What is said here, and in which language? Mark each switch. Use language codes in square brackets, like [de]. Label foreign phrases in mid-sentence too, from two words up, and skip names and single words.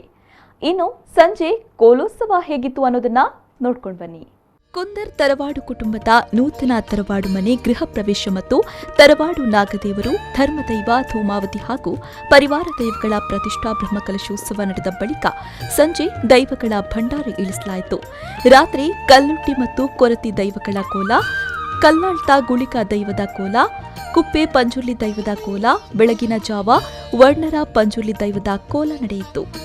[kn] ಇನ್ನು ಸಂಜೆ ಕೋಲೋತ್ಸವ ಹೇಗಿತ್ತು ಅನ್ನೋದನ್ನ ನೋಡ್ಕೊಂಡು ಬನ್ನಿ. ಕುಂದರ್ ತರವಾಡು ಕುಟುಂಬದ ನೂತನ ತರವಾಡು ಮನೆ ಗೃಹ ಪ್ರವೇಶ ಮತ್ತು ತರವಾಡು ನಾಗದೇವರು ಧರ್ಮದೈವ ಧೂಮಾವತಿ ಹಾಗೂ ಪರಿವಾರ ದೈವಗಳ ಪ್ರತಿಷ್ಠಾ ಬ್ರಹ್ಮಕಲಶೋತ್ಸವ ನಡೆದ ಬಳಿಕ ಸಂಜೆ ದೈವಗಳ ಭಂಡಾರ ಇಳಿಸಲಾಯಿತು. ರಾತ್ರಿ ಕಲ್ಲುಟ್ಟಿ ಮತ್ತು ಕೊರತಿ ದೈವಗಳ ಕೋಲ, ಕಲ್ಲಾಳ್ತ ಗುಳಿಕ ದೈವದ ಕೋಲ, ಕುಪ್ಪೆ ಪಂಜುರ್ಲಿ ದೈವದ ಕೋಲ, ಬೆಳಗಿನ ಜಾವ ವರ್ಣರ ಪಂಜುರ್ಲಿ ದೈವದ ಕೋಲ ನಡೆಯಿತು.